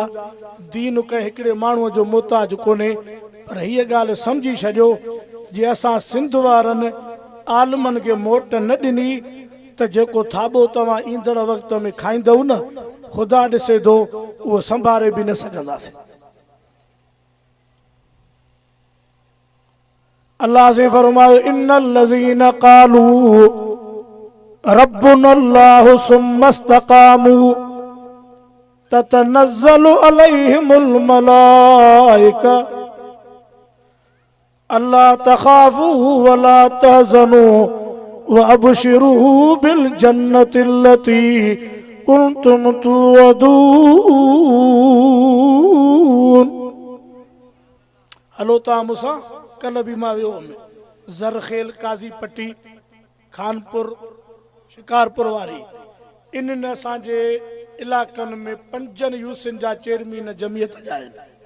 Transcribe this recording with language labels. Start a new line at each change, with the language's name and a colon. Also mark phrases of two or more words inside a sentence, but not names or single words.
Sindhi: दीन कंहिं हिकिड़े माण्हूअ जो मुहताज कोन्हे। पर हीअ ॻाल्हि सम्झी छॾियो, जे असां सिंध वारनि आलमनि खे मोट न ॾिनी त जेको थाॿो तव्हां ईंदड़ वक़्त में खाईंदव न, ख़ुदा ॾिसे थो उहो संभाले बि न सघंदासीं। अल्लाह से फरमायो,
Arabic: إن الذين قالوا ربنا الله ثم استقاموا تتنزل عليهم الملائكة ألا تخافوا ولا تحزنوا وأبشروا بالجنة التي كنتم توعدون.
Sindhi: हलो तव्हां मूंसां, कल बि मां वियो हुउमि ज़रखेल, काज़ी पट्टी, खानपुर, शिकारपुर वारी। इन्हनि असांजे इलाइक़नि में 5 यूसिन जा चेयरमैन जमियत जा आहिनि।